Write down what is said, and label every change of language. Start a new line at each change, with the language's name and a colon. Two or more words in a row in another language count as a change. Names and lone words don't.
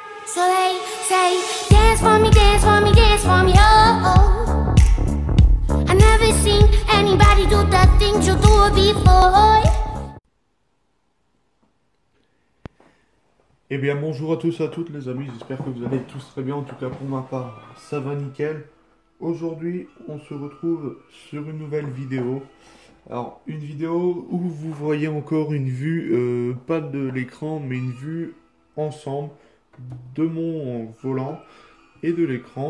English: So they say, dance for me, dance for me, dance for me, oh, oh. I never seen anybody do the things you do before.
French: Eh bien bonjour à tous et à toutes les amis, j'espère que vous allez tous très bien, en tout cas pour ma part, ça va nickel. Aujourd'hui on se retrouve sur une nouvelle vidéo. Alors une vidéo où vous voyez encore une vue, pas de l'écran mais une vue ensemble de mon volant et de l'écran.